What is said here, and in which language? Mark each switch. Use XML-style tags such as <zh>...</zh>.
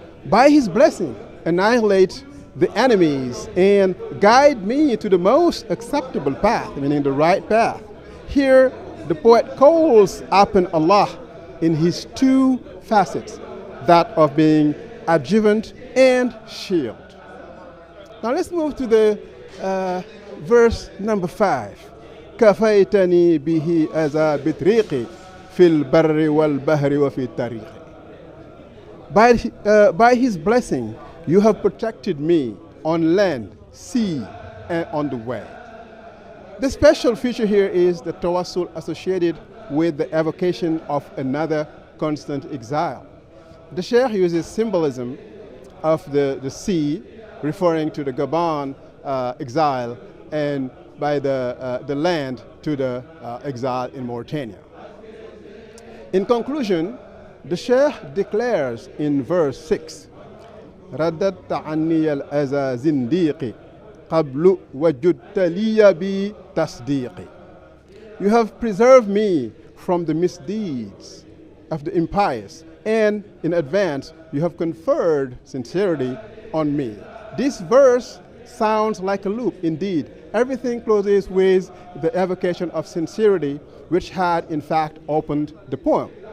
<en>By his blessing, annihilate the enemies and guide me to the most acceptable path, meaning the right path. Here, the poet calls upon Allah in his 2 facets, that of being adjuvant and shield. Now let's move to the verse number 5.</en> <ar>كفيتني به أذى بطريقي في البر والبحر وفي الطريق.</ar> <en>By his blessing, you have protected me on land, sea, and on the way. The special feature here is the tawassul associated with the evocation of another constant exile. The Sheikh uses symbolism of the sea, referring to the Gabon exile, and by the land to the exile in Mauritania. In conclusion, the Sheikh declares in verse 6,</en> <ar>رددت عني الأذى زنديقي قبل وجدت لي بتصديقي.</ar> <en>You have preserved me from the misdeeds of the impious, and in advance you have conferred sincerity on me. This verse sounds like a loop indeed. Everything closes with the evocation of sincerity, which had in fact opened the poem.</en>